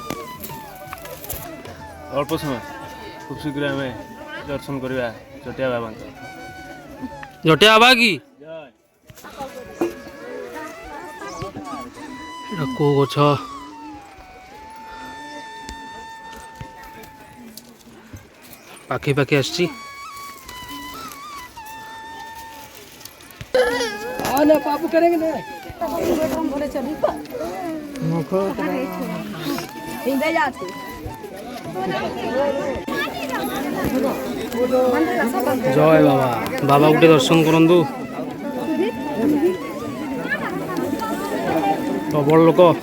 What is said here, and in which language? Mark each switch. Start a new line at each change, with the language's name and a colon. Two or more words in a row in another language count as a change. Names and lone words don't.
Odia: ଅଳ୍ପ ସମୟ ଖୁବ୍ ଶୀଘ୍ର ଆମେ ଦର୍ଶନ କରିବା ଜଟିଆ ବାବାଙ୍କ। ଜଟିଆ ବାବା କି ଏଟା କୋଉ ଗଛ? ପାଖି ପାଖି ଆସିଛି।
Hindi: पापू करेंगे ना
Odia: ଜୟ ବାବା। ବାବା ଗୋଟେ ଦର୍ଶନ କରନ୍ତୁ। ପ୍ରବଳ ଲୋକ।